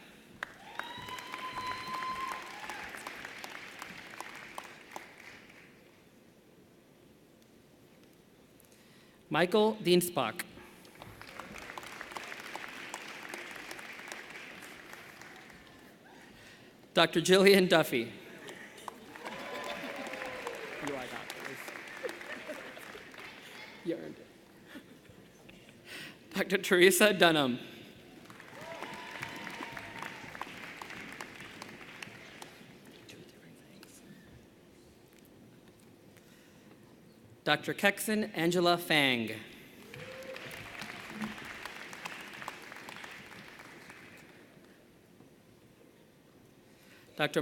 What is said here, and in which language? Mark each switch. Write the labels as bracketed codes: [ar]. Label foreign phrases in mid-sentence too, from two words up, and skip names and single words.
[en] Michael Dienstbach. Dr. Jillian Duffy. You earned it. Dr. Teresa Dunham. Dr. Kexon Angela Fang. Dr.